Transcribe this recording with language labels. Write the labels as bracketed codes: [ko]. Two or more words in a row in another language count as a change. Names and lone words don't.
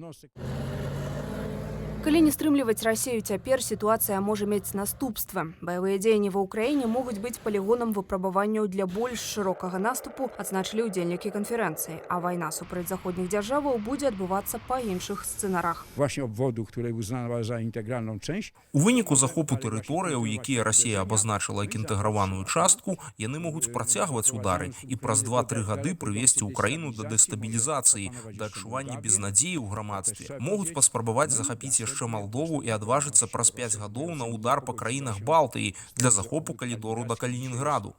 [be] Калі не стрымліваць Расію цяпер, сітуацыя можа мець наступствы. Баявыя дзеянні ва ўкраіне могуць быць палігонам выпрабаванняў для больш шырокага наступу, адзначылі ўдзельнікі канферэнцыі, а вайна супраць заходніх дзяржаваў будзе адбывацца па іншых сцэнарах. [pl] Właśnie obwodu, który uznała za integralną część. [be] У выніку захопу тэрыторыяў, якія Расія абазначыла як інтэграваную частку, яны могуць працягваць удары і праз 2-3 гады прывесці Украіну да дэстабілізацыі, да адчування безнадзеі ў грамадстве. Могуць паспрабаваць захапіць яшчэ Малдову і адважыцца праз 5 гадоў на удар па краінах Балтыі для захопу калідору да Калінінграду.